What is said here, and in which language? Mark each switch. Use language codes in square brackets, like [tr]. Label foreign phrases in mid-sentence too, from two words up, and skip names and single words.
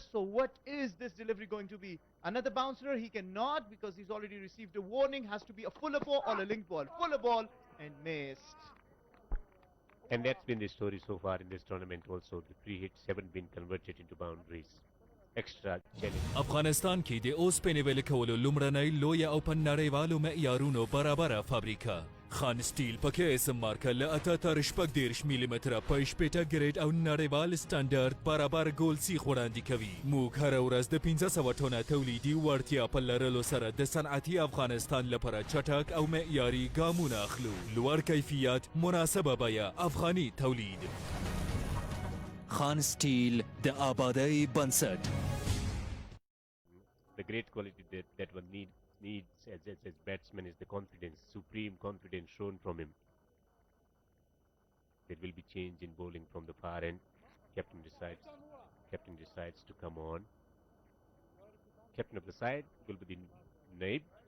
[en] So what is this delivery going to be? Another bouncer? He cannot because he's already received a warning. Has to be a fuller ball or a link ball. Fuller ball and missed. And that's been the story so far in this tournament also. The free hits haven't been converted into boundaries. Extra challenge. [ps] افغانستان کې د اوسپنې ویلې کولو لومړنۍ لویه او په نړیوالو معیارونو برابره فابریکه خان سټیل پکې اسم مارکه له 88 ملي متره په شپېته ګریډ او نړیوال سټانډرډ برابر ګول سیخ وړاندې کوي. موږ هره ورځ د 1500 ټنه تولیدي وړتیا په لرلو سره د صنعتي افغانستان لپاره چټک او معیاري ګامونه اخلو. لوړ کیفیت، مناسبه بیه، افغاني تولید. خان سټیل د آبادۍ بنسټ. [en] The great quality that one needs as batsman is the confidence, supreme confidence shown from him. There will be change in bowling from the far end. Captain decides to come on. Captain of the side will be the Naib.